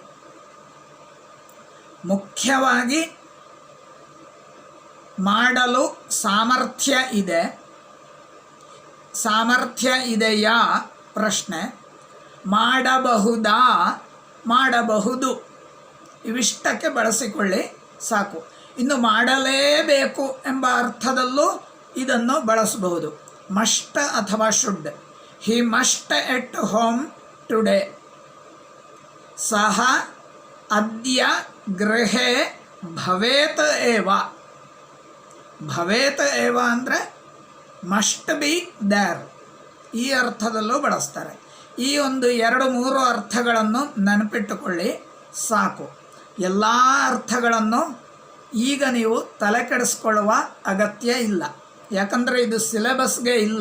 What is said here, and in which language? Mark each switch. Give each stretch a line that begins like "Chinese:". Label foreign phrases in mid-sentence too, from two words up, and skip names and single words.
Kannada: ಮುಖ್ಯವಾಗಿ ಮಾಡಲು ಸಾಮರ್ಥ್ಯ ಇದೆ, ಸಾಮರ್ಥ್ಯ ಇದೆಯಾ ಪ್ರಶ್ನೆ, ಮಾಡಬಹುದಾ, ಮಾಡಬಹುದು, ಇವಿಷ್ಟಕ್ಕೆ ಬಳಸಿಕೊಳ್ಳಿ ಸಾಕು. ಇನ್ನು ಮಾಡಲೇಬೇಕು ಎಂಬ ಅರ್ಥದಲ್ಲೂ ಇದನ್ನು ಬಳಸಬಹುದು.
English: ಮಸ್ಟ್ ಅಥವಾ ಶುಡ್. he must at home today.
Sanskrit: ಸಹ ಅದ್ಯ ಗೃಹೇ ಭವೇತ್ ಏವ. ಭವೇತ್ ಏವ
Kannada: ಅಂದರೆ
English: must be there.
Kannada: ಈ ಅರ್ಥದಲ್ಲೂ ಬಳಸ್ತಾರೆ. ಈ ಒಂದು 2-3 ಅರ್ಥಗಳನ್ನು ನೆನಪಿಟ್ಟುಕೊಳ್ಳಿ ಸಾಕು. ಎಲ್ಲ ಅರ್ಥಗಳನ್ನು ಈಗ ನೀವು ತಲೆ ಕೆಡಿಸ್ಕೊಳ್ಳುವ ಅಗತ್ಯ ಇಲ್ಲ, ಯಾಕಂದರೆ ಇದು ಸಿಲೆಬಸ್ಗೆ ಇಲ್ಲ.